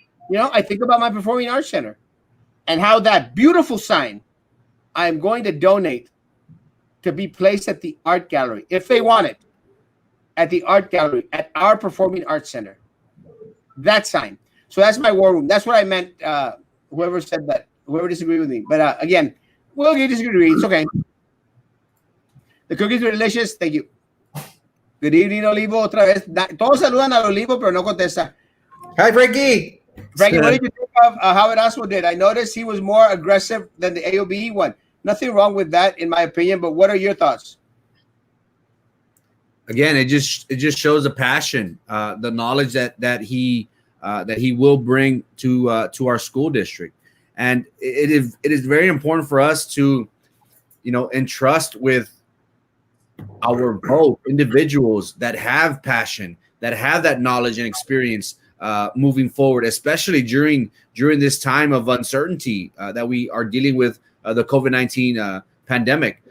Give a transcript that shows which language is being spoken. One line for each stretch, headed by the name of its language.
English: You know, I think about my Performing Arts Center and how that beautiful sign I am going to donate to be placed at the art gallery, if they want it, at the art gallery, at our Performing Arts Center. That sign. So that's my war room. That's what I meant. Whoever said that, whoever disagreed with me. But again, we'll disagree. It's okay. The cookies were delicious. Thank you. Good evening, Olivo.
Spanish: Otra vez. Todos saludan a Olivo, pero no contesta.
English: Hi, Frankie. Frankie, what did you think of how Erasmo did? I noticed he was more aggressive than the AOBE one. Nothing wrong with that, in my opinion. But what are your thoughts? Again, it just shows the passion, the knowledge that he will bring to our school district, and it is very important for us to, entrust with our vote individuals that have passion, that have that knowledge and experience moving forward, especially during this time of uncertainty that we are dealing with the COVID-19 pandemic.